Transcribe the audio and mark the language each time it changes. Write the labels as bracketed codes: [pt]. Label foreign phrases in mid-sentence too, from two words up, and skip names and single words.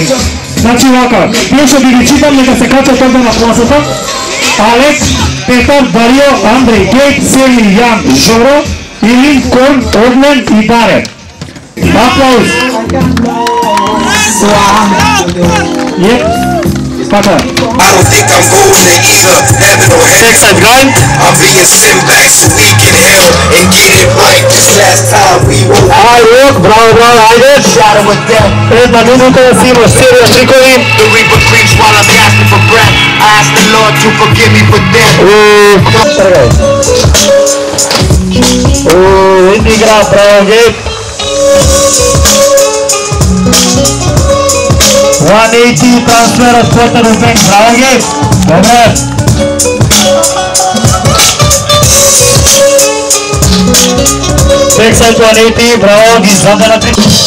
[mk] Значи вака, тие што ги читам нека се качат овде на класата. Алек, Петар, Дарио, Андреј, Гейт, Семи, Јан, Жоро, Илин, Кон, Оглен и Даре. Аплауз! Така. [en] I don't think I'm going to either heaven or hell. I'm being sent back so we can hell and get it right. This last time we won't. [mk] Браво, ајде! Една минута да си имаш серија трикови. [en] The reaper creeps while I'm gasping for breath. I ask the Lord to forgive me for death. [mk] Игра, браво, Гейб. 180 трансфер от quarterback бек, браво, Гейб. Добре. Backside 180, браво, ги изваде на 3.